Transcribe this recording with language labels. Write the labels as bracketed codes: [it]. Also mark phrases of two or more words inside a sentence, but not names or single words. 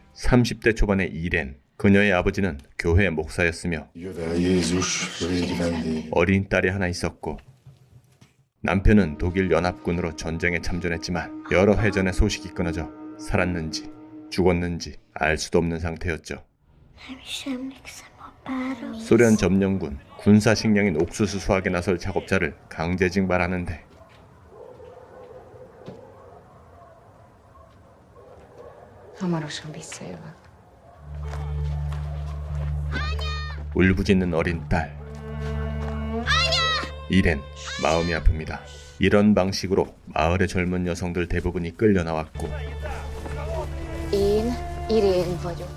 [ko] 30대 초반의 이렌, 그녀의 아버지는 교회 목사였으며 어린 딸이 하나 있었고, 남편은 독일 연합군으로 전쟁에 참전했지만 여러 해 전에 소식이 끊어져 살았는지 죽었는지 알 수도 없는 상태였죠. 소련 점령군 군사 식량인 옥수수 수확에 나설 작업자를 강제 징발하는데, [hu] hamarosan visszajövök. [ko] 울부짖는 어린 딸. 이렌 마음이 아픕니다. 이런 방식으로 마을의 젊은 여성들 대부분이 끌려 나왔고, [hu] Én Irén vagyok.